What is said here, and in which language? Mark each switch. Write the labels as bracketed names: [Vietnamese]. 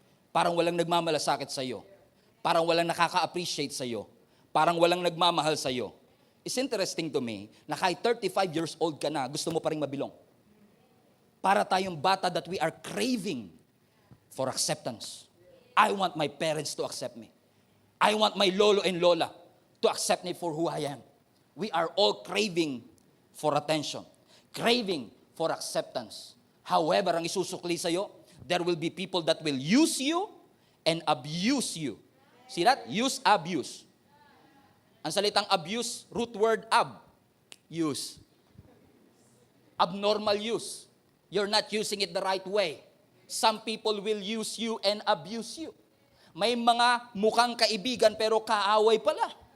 [Filipino] Parang walang nagmamalasakit sa iyo. Parang walang nakaka-appreciate sa iyo. Parang walang nagmamahal sa iyo. It's interesting to me na kahit 35 years old ka na, gusto mo pa rin mabilong. [English] Para tayong bata that we are craving for acceptance. I want my parents to accept me. I want my lolo and lola to accept me for who I am. We are all craving for attention. Craving for acceptance. However, ang isusukli sa'yo, there will be people that will use you and abuse you. See that? Use, abuse. Ang salitang abuse, root word use. Abnormal use. You're not using it the right way. Some people will use you and abuse you. [Filipino] May mga mukhang kaibigan pero kaaway pala.